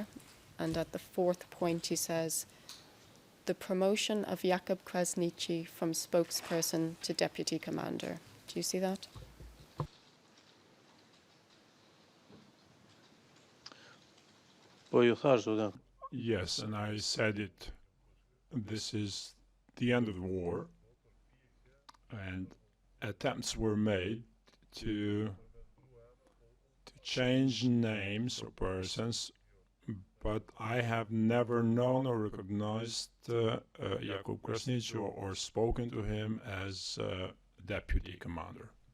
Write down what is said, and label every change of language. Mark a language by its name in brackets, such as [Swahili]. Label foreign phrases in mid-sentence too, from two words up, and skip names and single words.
[English] and at the fourth point he says, the promotion of Jakub Krasniqi from spokesperson to deputy commander. Do you see that? [Albanian] Po ju thash, zotin. [English] Yes, and I said it. This is the end of the war, and attempts were made to change names or persons, but I have never known or recognized Jakub Krasniqi or spoken to him as deputy commander.